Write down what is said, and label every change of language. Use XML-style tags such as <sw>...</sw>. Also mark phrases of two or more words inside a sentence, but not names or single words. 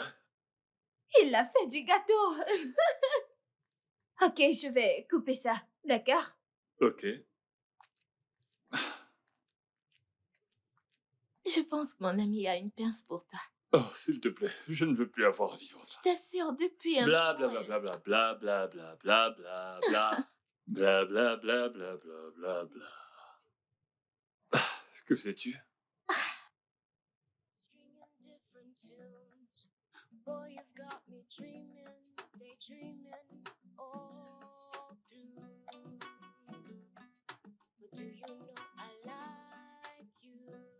<fr>Il a fait du gâteau. Ok, je vais couper ça, d'accord? Ok. Je pense que mon ami a une pince pour toi. Oh, s'il te plaît, je ne veux plus avoir à vivre Je ça. t'assure, depuis un Bla bla moment, bla bla bla bla bla bla bla bla bla bla bla bla bla bla bla bla. Que sais-tu?</fr> <en>Stringing different tunes. Boy, you've got me dreaming, daydreaming all through. But do you know I like you?</en>